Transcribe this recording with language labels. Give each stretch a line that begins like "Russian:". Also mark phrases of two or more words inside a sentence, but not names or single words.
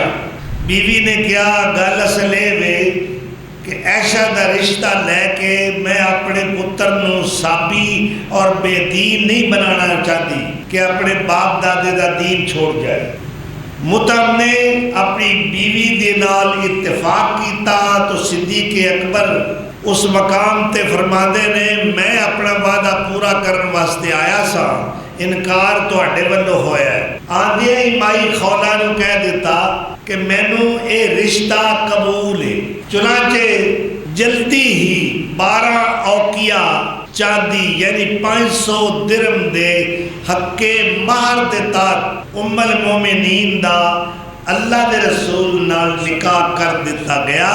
Punjabi: بیوی نے کیا گل اصل وے کہ عائشہ دا رشتہ لے کے میں اپنے پتر نو سابی اور بے دین نہیں بنانا چاہتی کہ اپنے باپ دادے دا دین چھوڑ جائے. مطعم نے اپنی بیوی دے نال اتفاق کیتا تو صدیق اکبر اس مقام تے فرماندے نے میں اپنا وعدہ پورا کرن واسطے آیا سا، انکار تواڈے ولوں ہویا ہے. آندے ہی مائی خولا نو کہہ دیتا کہ مینوں اے رشتہ قبول ہے. چنانچہ جلدی ہی 12 اوقیہ چاندی یعنی 500 درم دے حقے مہر دے تحت ام المومنین دا اللہ دے رسول نال نکاح کر دیتا گیا.